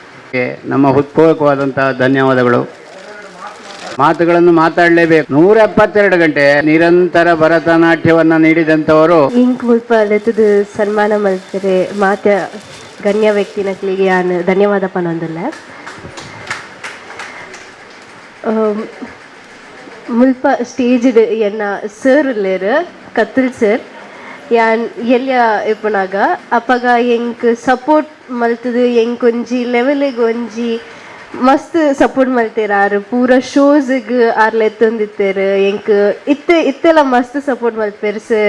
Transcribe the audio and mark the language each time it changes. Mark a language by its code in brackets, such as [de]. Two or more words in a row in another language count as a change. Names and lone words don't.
[kn] ನಮ್ಮ ಹೃತ್ಪೂರ್ವಕವಾದಂತಹ ಧನ್ಯವಾದಗಳು. ಮಾತುಗಳನ್ನು ಮಾತಾಡಲೇಬೇಕು. 172 ಗಂಟೆ ನಿರಂತರ ಭರತನಾಟ್ಯವನ್ನು ನೀಡಿದಂಥವರು [tcy] ಇಂಕ್ ಮುಲ್ಪ ಲೆತ್ತದು ಸನ್ಮಾನ ಮಲ್ತಾರೆ ಮಾತ ಗಣ್ಯ ವ್ಯಕ್ತಿನಕ್ಲಿಗೆ ನಾನು ಧನ್ಯವಾದ ಪನೊಂದಿಲ್ಲ. ಮುಲ್ಪ ಸ್ಟೇಜ್ ಎನ್ನ ಸರ್ ಉಲ್ಲೇರು ಕತ್ತಲ್ ಸರ್ ಯಾನ್ ಎಲ್ಲಿಯ ಇಪ್ಪನಾಗ ಅಪ್ಪಗ ಎಂಕ್ ಸಪೋರ್ಟ್ ಮಲ್ತದು ಎಂಕ್ ಒಂಜಿ ಲೆವೆಲಿಗೆ ಒಂಜಿ ಮಸ್ತ್ ಸಪೋರ್ಟ್ ಮಲ್ತೇರ ಆರು ಪೂರ ಶೋಸ್ಗೆ ಆರ್ಲ ಎತ್ತೊಂದಿತ್ತೇರು ಎಂಕ್ ಇತ್ತೆಲ್ಲ ಮಸ್ತ್ ಸಪೋರ್ಟ್ ಮಲ್ತೇರು ಸರ್.